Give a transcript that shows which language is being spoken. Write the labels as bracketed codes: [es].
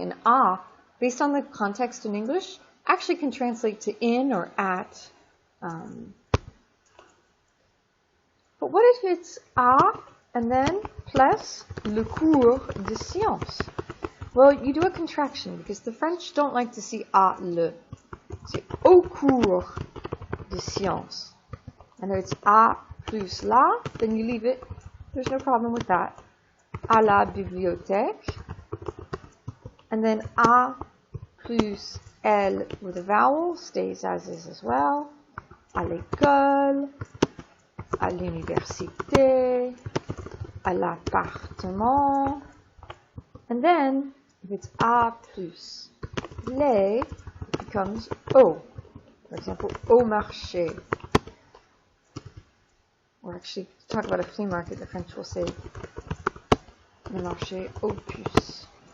[en] And a, based on the context in English, actually can translate to in or at. But what if it's a and then plus [fr] le cours de sciences? [en] Well, you do a contraction because the French don't like to see a le. [fr] C'est au cours de sciences. [en] And if it's a plus la, then you leave it. There's no problem with that. [fr] À la bibliothèque. [en] And then a plus L with a vowel stays as is as well. [fr] À l'école, à l'université, à l'appartement. [en] And then, if it's a plus les, it becomes au. For example, [fr] au marché. [en] Or actually, to talk about a flea market, the French will say [fr] le marché aux puces.